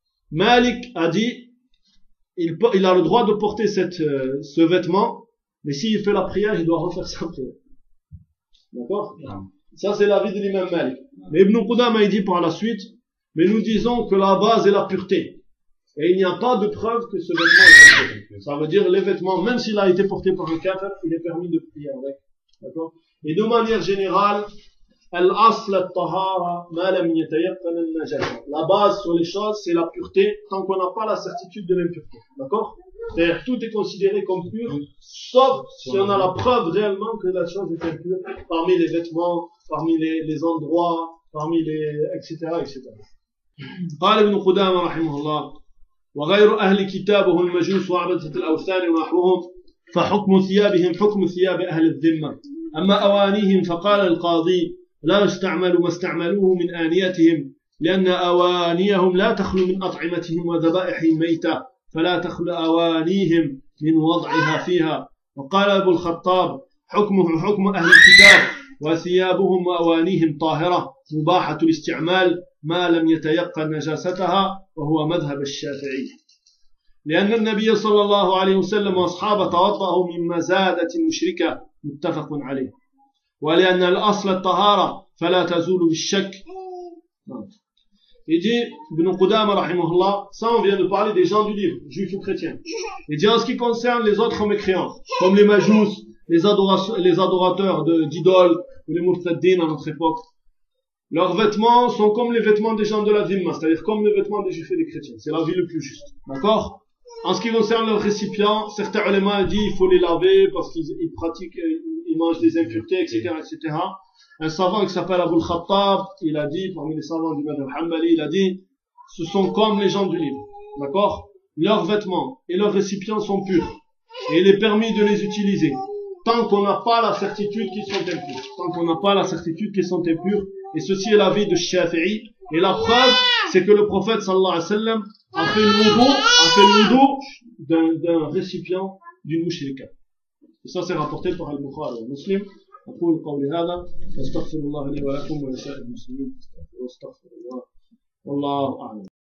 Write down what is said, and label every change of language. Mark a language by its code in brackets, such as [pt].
[fr] Malik a dit, il a le droit de porter ce vêtement, mais s'il fait la prière, il doit refaire sa prière. D'accord? Ça, c'est l'avis de l'imam Malik. Mais Ibn Qudama a dit par la suite, mais nous disons que la base est la pureté. Et il n'y a pas de preuve que ce vêtement est pureté. Ça veut dire, les vêtements, même s'il a été porté par un kafir, il est permis de prier avec. D'accord? Et de manière générale, [ar] الأصل الطهارة ما لم يتيقن النجاة. [fr] La base sur les choses c'est la pureté tant qu'on n'a pas la certitude de l'impureté. D'accord? C'est-à-dire tout est considéré comme pur sauf si on a la preuve réellement que la chose est impure parmi les vêtements, parmi les endroits, parmi les etc etc. [ar] قال ابن قدامة رحمه الله وغير أهل كتابه المجوس وعبدة الأوثان ونحوهم فحكم ثيابهم حكم ثياب أهل الذمة أما أوانيهم فقال القاضي لا يستعمل ما استعملوه من آنيتهم لأن أوانيهم لا تخلو من أطعمتهم وذبائح ميتة فلا تخلو أوانيهم من وضعها فيها وقال أبو الخطاب حكمه حكم أهل الكتاب وثيابهم وأوانيهم طاهرة مباحة الاستعمال ما لم يتيقن نجاستها وهو مذهب الشافعي لأن النبي صلى الله عليه وسلم وأصحابه توضأوا من مزادة مشركة متفق عليه ولأن الأصل الطهارة فلا تزول بالشك. [fr] Il dit, Ibn Qudama rahimahullah, ça on vient de parler des gens du livre, juifs ou chrétiens. Il dit, en ce qui concerne les autres mécréants, comme les majous, les adorateurs d'idoles, ou les murtadines à notre époque, leurs vêtements sont comme les vêtements des gens de la Dhimma, c'est-à-dire comme les vêtements des juifs et des chrétiens. C'est la vie le plus juste. D'accord? En ce qui concerne leurs récipients, certains ulémas ont dit, il faut les laver parce qu'ils pratiquent, ils mangent des impuretés, etc., etc. Un savant qui s'appelle Abu al-Khattab, il a dit, parmi les savants du Madhab Hanbali, il a dit, ce sont comme les gens du livre, d'accord? Leurs vêtements et leurs récipients sont purs, et il est permis de les utiliser, tant qu'on n'a pas la certitude qu'ils sont impurs, tant qu'on n'a pas la certitude qu'ils sont impurs, et ceci est l'avis de Shafi'i, et la preuve, c'est que le prophète, [ar] sallallahu alayhi wa sallam, [fr] a fait le wudu d'un récipient d'une mouche. Et ça, c'est rapporté par Al-Bukhari, Muslim, [ar] أقول قولي هذا أستغفر الله لي ولكم ولسائر المسلمين أستغفر الله والله أعلم.